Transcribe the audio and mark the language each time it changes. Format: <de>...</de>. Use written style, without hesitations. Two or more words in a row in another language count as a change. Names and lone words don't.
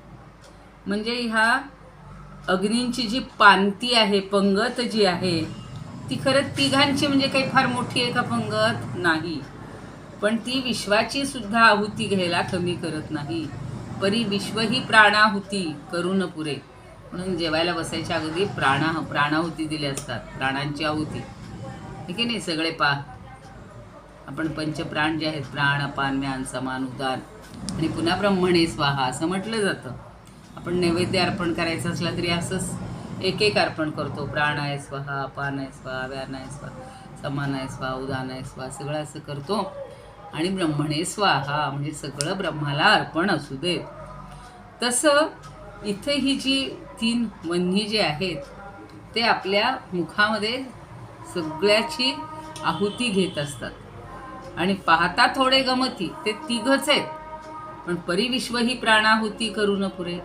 <mr>म्हणजे ह्या अग्नींची जी पांती आहे, पंगत जी आहे, ती खरं तिघांची म्हणजे काही फार मोठी आहे का पंगत नाही, पण ती विश्वाची सुद्धा आहुती घ्यायला कमी करत नाही. परी विश्व ही प्राणाहुती करून पुरे. म्हणून जेवायला बसायच्या अगदी प्राणाहुती दिल्या असतात, प्राणांची आहुती. ठीक आहे नाही, सगळे आपण पंचप्राण जे आहेत, प्राण अपान म्यान समान उदान आणि पुन्हा</mr> <sa>ब्रह्मणे स्वाहा</sa> <mr>असं म्हटलं जातं. आपण नैवेद्य अर्पण करायचं असलं तरी असंच एक अर्पण करतो. प्राण आहे स्वाहा, अपान आहे स्वाहा, व्यान आहे स्वाहा, समान आहे स्वाहा, उदान आहे स्वाहा, सगळं असं करतो. आणि</mr> <sa>ब्रह्मणे स्वाहा</sa> <mr>म्हणजे सगळं ब्रह्माला अर्पण असू देत. तसं इथे ही जी 3 वन्ही जे आहेत ते आपल्या मुखामध्ये सगळ्याची आहुती घेत असतात. आणि पाहता थोडे गमती, ते 3घच आहेत, पण परिविश्व ही प्राणाहुती करून पुरे.</mr>